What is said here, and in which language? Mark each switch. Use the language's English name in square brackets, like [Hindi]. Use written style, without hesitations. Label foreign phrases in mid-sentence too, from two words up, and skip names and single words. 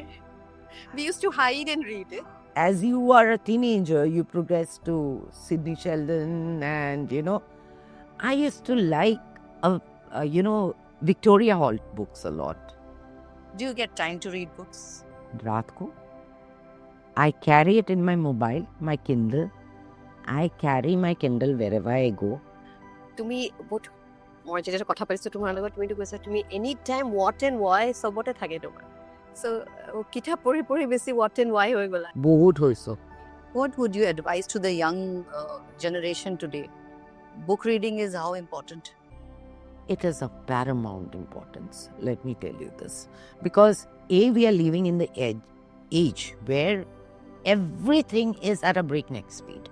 [English] We used to hide and read it. As you are a teenager, you progress to Sidney Sheldon, and I used to like, Victoria Holt books a lot. Do you get time to read books? [Hindi] रात को [English] I carry it in my mobile, my Kindle. I carry my Kindle wherever I go. [Assamese] তুমি বহুত মই যেতিয়া কথা পাতিছো তোমাৰ লগত তুমিতো কৈছা তুমি [English] any time what and why [Assamese] সবতে থাকে তোমাৰ সো কিতাপ পঢ়ি পঢ়ি বেছি [English] what and why [Assamese] হৈ গলা বহুত হৈছো. [English] What would you advise to the young generation today? Book reading is how important? It is of paramount importance. Let me tell you this. Because we are living in the age where everything is at a breakneck speed.